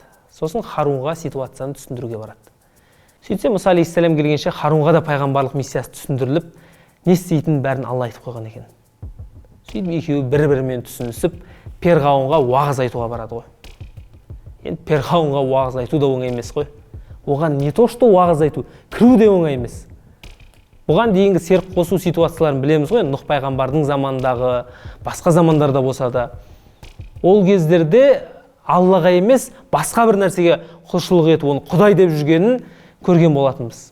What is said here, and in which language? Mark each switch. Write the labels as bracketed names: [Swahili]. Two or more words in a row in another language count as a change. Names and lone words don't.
[Kazakh] Сосын Харунға ситуацияны түсіндіруге барады. Сөйтсе Мұса алейхиссалам келгенше Харунға да пайғамбарлық миссиясы түсіндіріліп, не істейтінін бәрін Алла айтып қойған екен. Сөйтіп екеуі бір-бірімен түсінісіп, Перғауынға уағыз айтуға барады ғой. Енді Перғауынға уағыз айту да оңай емес қой. Оған [Russian] не то что [Kazakh] уағыз айту, кіру де оңай емес. Бұған дейінгі серік қосу ситуацияларын білеміз ғой, Нұх пайғамбардың замандағы, басқа замандарда болса да. Ол кездерде Аллаға емес, басқа бір нәрсеге құлшылық етіп, оны Құдай деп жүргенін көрген болатынбыз.